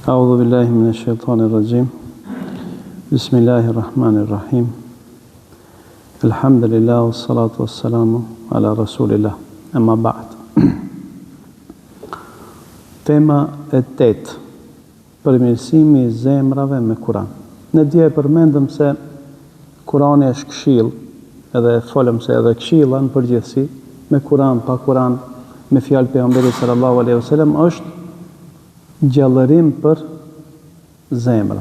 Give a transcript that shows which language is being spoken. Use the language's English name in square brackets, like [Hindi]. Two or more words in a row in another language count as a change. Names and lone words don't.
[Arabic] أعوذ بالله من الشيطان الرجيم بسم الله الرحمن الرحيم الحمد لله والصلاة والسلام على رسول الله أما بعد [Albanian] Tema e 8 përmirësimi i zemrave me Kur'an. Ne dje përmendëm se Kur'ani është këshill, edhe folëm se edhe këshilla në përgjithësi me Kur'an, pa Kur'an, me fjalë pejgamberit [Arabic] صلى الله عليه وسلم [Albanian] është gjallërim për zemra.